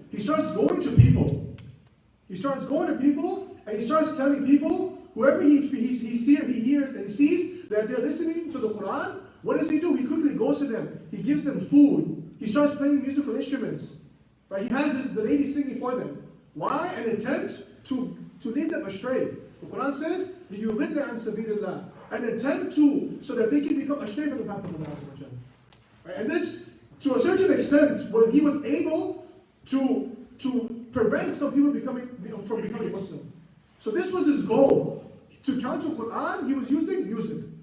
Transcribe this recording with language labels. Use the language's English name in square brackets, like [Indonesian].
[English] He starts going to people. He starts going to people, and he starts telling people, whoever he hears and sees that they're listening to the Quran, what does he do? He quickly goes to them. He gives them food. He starts playing musical instruments. Right? He has the ladies singing for them. Why? An attempt to lead them astray. The Quran says, [Arabic] لِيُضِلَّ عَنْ سَبِيلِ اللَّهِ. [English] An attempt so that they can become astray from the path of Allah. Right? And this, to a certain extent, when he was able to prevent some people from becoming Muslim. So this was his goal. To counter Quran, he was using music.